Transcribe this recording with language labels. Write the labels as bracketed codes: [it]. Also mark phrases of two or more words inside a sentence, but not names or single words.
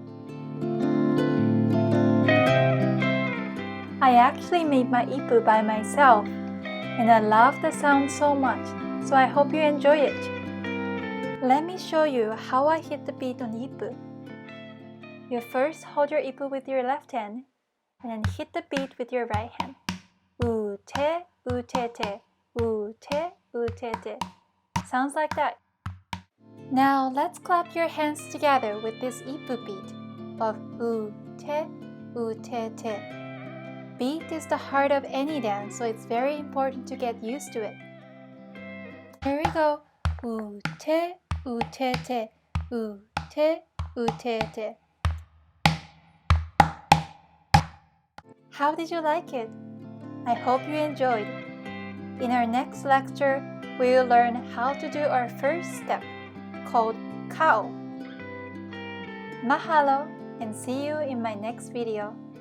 [en] I actually made my ipu by myself, and I love the sound so much, so I hope you enjoy it. Let me show you how I hit the beat on ipu. You first hold your ipu with your left hand, and then hit the beat with your right hand. U-te, u-te-te, u-te, u-te-te. Sounds like that. Now let's clap your hands together with this ipu beat of u-te, u-te-te. Beat is the heart of any dance, so it's very important to get used to it. Here we go. U-te, u-te-te, u-te, u-te-te. How did you like it? I hope you enjoyed. In our next lecture, we will learn how to do our first step, called kao. Mahalo, and see you in my next video.